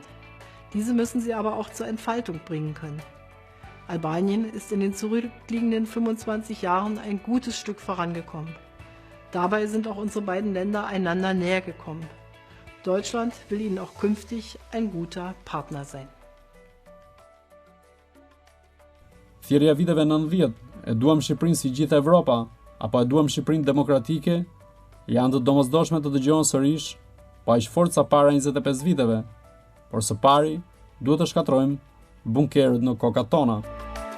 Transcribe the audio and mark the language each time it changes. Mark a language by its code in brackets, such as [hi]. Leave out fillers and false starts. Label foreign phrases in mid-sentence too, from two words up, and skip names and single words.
[de] Diese müssen sie aber auch zur Entfaltung bringen können. Albanien ist in den zurückliegenden 25 Jahren ein gutes Stück vorangekommen. Dabei sind auch unsere beiden Länder einander näher gekommen. Deutschland will ihnen auch künftig ein guter Partner sein. [sq] Thirrja viteve 90, e duam Shqipërinë si gjithë Evropa, apo e duam Shqipërinë demokratike, janë të domosdoshme të dëgjohen sërish, pa aq forca para 25 viteve, por së pari duhet të shkatrojmë bunkerët në kokat tona.